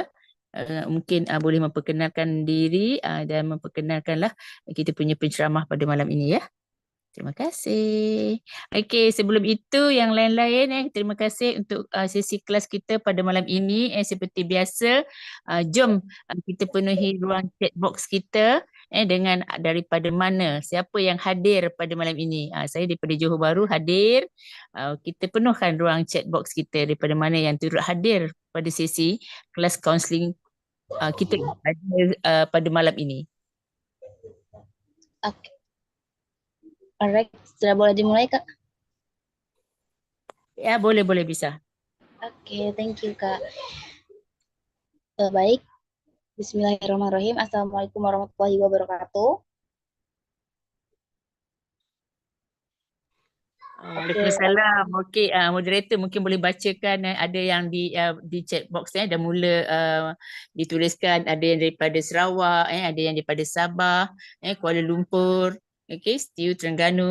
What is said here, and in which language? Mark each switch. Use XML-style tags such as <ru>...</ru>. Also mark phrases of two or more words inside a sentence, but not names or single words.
<ms>Mungkin boleh memperkenalkan diri dan memperkenalkanlah kita punya penceramah pada malam ini ya. Terima kasih. Okey, sebelum itu yang lain-lain terima kasih untuk sesi kelas kita pada malam ini. Seperti biasa, jom kita penuhi ruang chat box kita dengan daripada mana, siapa yang hadir pada malam ini. Saya daripada Johor Bahru hadir. Kita penuhkan ruang chat box kita daripada mana yang turut hadir pada sesi kelas kaunseling kita pada malam ini. Oke, alright.</ms> <id>Sudah boleh dimulai Kak? Ya, boleh bisa. Oke,</id> <en>thank you</en> <ms>Kak. Baik, Bismillahirrahmanirrahim.</ms> <ar>السلام عليكم ورحمة الله وبركاته.</ar> <ms>Oke, Waalaikumsalam. Okey, moderator mungkin boleh bacakan ada yang di chat box dah mula dituliskan, ada yang daripada Sarawak, ada yang daripada Sabah, Kuala Lumpur, okey, Setiu, Terengganu.</ms>